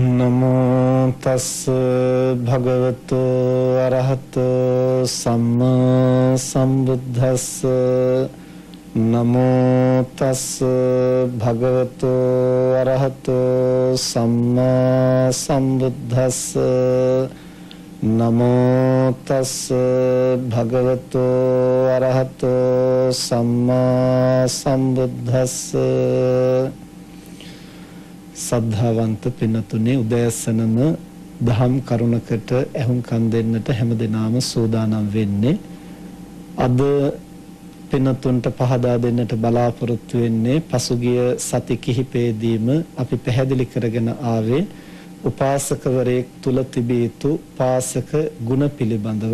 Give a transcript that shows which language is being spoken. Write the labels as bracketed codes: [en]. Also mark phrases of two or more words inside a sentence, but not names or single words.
[pi] නමෝ තස් භගවතු අරහතෝ සම්මා සම්බුද්දස්ස නමෝ තස් භගවතු අරහතෝ සම්මා සම්බුද්දස්ස නමෝ තස් භගවතු අරහතෝ සම්මා සම්බුද්දස්ස [si] සද්ධාවන්ත පින්නතුනේ උදෑසනම දහම් කරුණකට ඇහුම්කන් දෙන්නට හැමදෙනාම සූදානම් වෙන්නේ. අද පින්නතුන්ට පහදා දෙන්නට බලාපොරොත්තු වෙන්නේ පසුගිය සති කිහිපෙදීම අපි පැහැදිලි කරගෙන ආවේ උපාසකවරයෙක් තුල තිබිය යුතු පාසක ගුණ පිළිබඳව.